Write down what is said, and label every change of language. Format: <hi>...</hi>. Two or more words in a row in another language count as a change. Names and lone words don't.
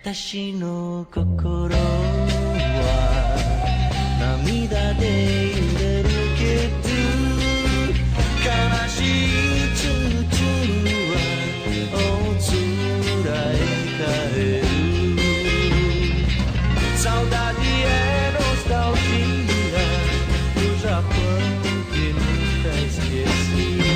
<ja>私の心は涙で揺れるけど悲しいチューチューは大空へ帰る</ja> <pt>Saudade é nostalgia do Japão que nunca esqueci.</pt>